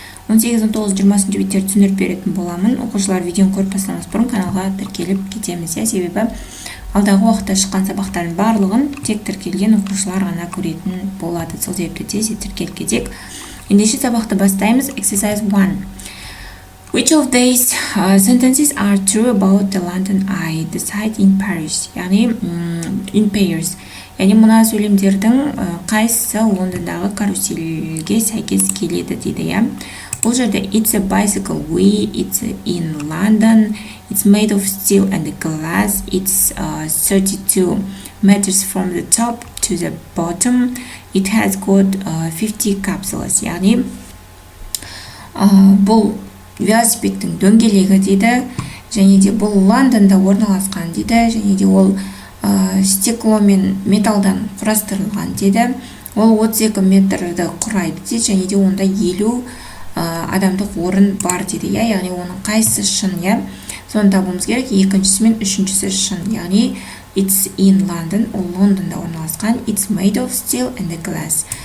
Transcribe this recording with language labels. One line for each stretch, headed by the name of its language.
Kazakh: 18, 19, 20 беттерді түсіндіріп беретін боламын. Оқушылар видеоны көріп бастамас бұрын каналға тіркеліп кетеміз. Себебі алдағы уақытта шыққан сабақтардың барлығын тек тіркелген оқушылар ғана көретін болады. Сол себепті тез тіркеліп кетейік. Ендеше сабақты бастаймыз.
English: Exercise 1. Which of these sentences are true about the London Eye, the site in Paris?
Kazakh: Яғни
English: in Paris.
Kazakh: Яғни мына сөйлемдердің қайсысы Лондондағы карусельге сәйкес келеді дейді, я.
English: Бұл жерде it's a bicycle way, it's in London, it's made of steel and glass, it's 32 meters from the top to the bottom, it has got 50 capsules.
Kazakh: Яғни бұл велосипедтің дөңгелегі дейді, және де бұл Лондонда орналасқан дейді, және де ол стекло мен металдан құрастырылған дейді. Ол 32 метрді құрайды дейді, және де онда 50 адамдық орын бар дейді, я. Яғни оның қайсысы шын, я. Соны табуымыз керек. Екіншісі мен үшіншісі шын. Яғни
English: it's in London,
Kazakh: ол Лондонда орналасқан,
English: it's made of steel and glass.